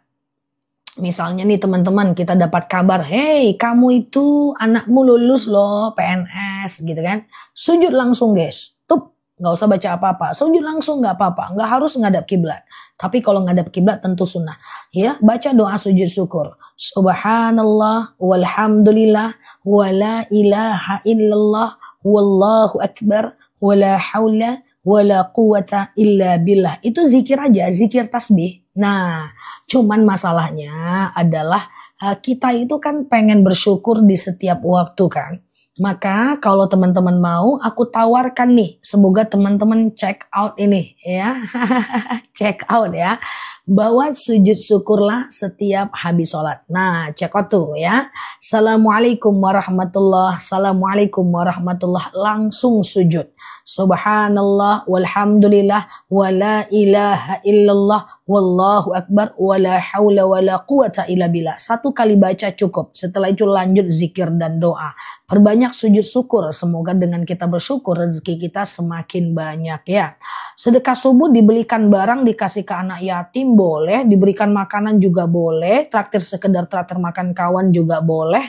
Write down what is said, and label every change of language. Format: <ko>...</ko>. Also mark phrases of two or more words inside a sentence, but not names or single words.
<id>Misalnya nih teman-teman, kita dapat kabar, hey kamu itu anakmu lulus loh PNS gitu kan. Sujud langsung guys, tuh nggak usah baca apa-apa, sujud langsung nggak apa-apa, nggak harus ngadap kiblat. Tapi kalau ngadap kiblat tentu sunnah. Ya, baca doa sujud syukur.</id> <ar>سبحان الله والحمد لله ولا إله إلا الله والله أكبر ولا حول ولا قوة إلا بالله.</ar> <id>Itu zikir aja, zikir tasbih. Nah, cuman masalahnya adalah kita itu kan pengen bersyukur di setiap waktu kan. Maka kalau teman-teman mau, aku tawarkan nih, semoga teman-teman</id> <en>check out</en> <id>ini ya.</id> <en>Check out ya.</en> <id>Bahwa sujud syukurlah setiap habis sholat. Nah,</id> <en>check out</en> <id>tuh ya.</id> <ar>السلام عليكم ورحمة الله.</ar> <id>Langsung sujud.</id> <ar>سبحان الله والحمد لله ولا إله إلا الله والله أكبر ولا حول ولا قوة إلا بالله.</ar> <id>1 kali baca cukup. Setelah itu lanjut zikir dan doa. Perbanyak sujud syukur. Semoga dengan kita bersyukur rezeki kita semakin banyak ya. Sedekah subuh dibelikan barang dikasih ke anak yatim boleh. Diberikan makanan juga boleh. Traktir sekedar traktir makan kawan juga boleh.</id>